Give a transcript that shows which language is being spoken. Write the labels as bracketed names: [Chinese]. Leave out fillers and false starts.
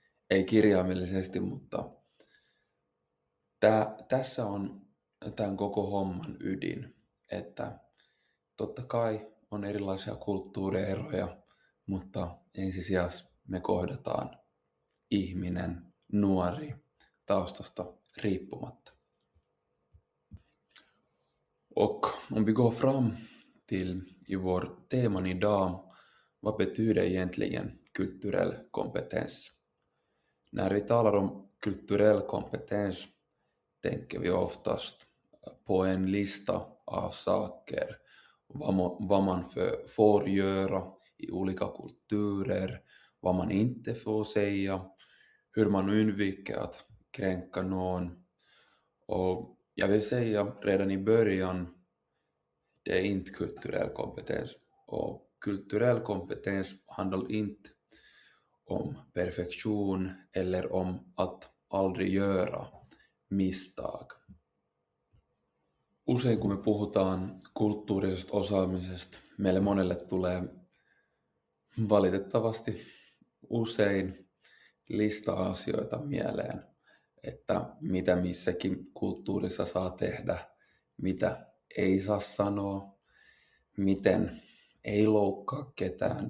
[Finnish] Ei kirjaimellisesti, mutta tässä on tämän koko homman ydin, että totta kai on erilaisia kulttuurieroja, mutta ensisijassa me kohdataan ihminen, nuori, taustasta riippumatta. [Swedish] Och om vi går fram till i vår teman idag, vad betyder egentligen kulturell kompetens? När vi talar om kulturell kompetens tänker vi oftast på en lista av saker, vad man får göra i olika kulturer, vad man inte får säga, hur man undviker att kränka någon. Och jag vill säga redan i början, det är inte kulturell kompetens. Och kulturell kompetens handlar inte om perfektion eller om att aldrig göra misstag. [Finnish] Usein kun me puhutaan kulttuurisesta osaamisesta, meille monelle tulee valitettavasti usein lista asioita mieleen, että mitä missäkin kulttuurissa saa tehdä, mitä ei saa sanoa, miten ei loukkaa ketään.